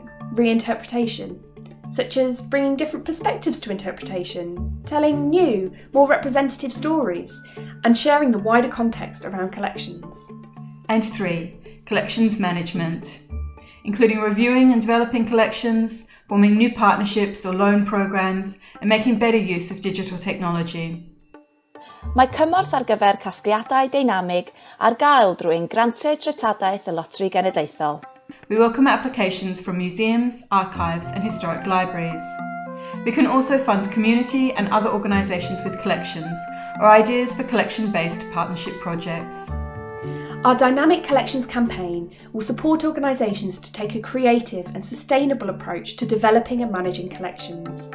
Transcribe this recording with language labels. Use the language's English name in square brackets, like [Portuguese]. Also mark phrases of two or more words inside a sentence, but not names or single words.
[English] Reinterpretation, such as bringing different perspectives to interpretation, telling new, more representative stories, and sharing the wider context around collections. And 3. Collections management, including reviewing and developing collections, forming new partnerships or loan programs, and making better use of digital technology. [Welsh] Mae cymorth ar gyfer casgliadau dynamig ar gael drwy'n grantiau treftadaeth y Loteri Genedlaethol. [English] We welcome applications from museums, archives and historic libraries. We can also fund community and other organisations with collections or ideas for collection-based partnership projects. Our Dynamic Collections campaign will support organisations to take a creative and sustainable approach to developing and managing collections.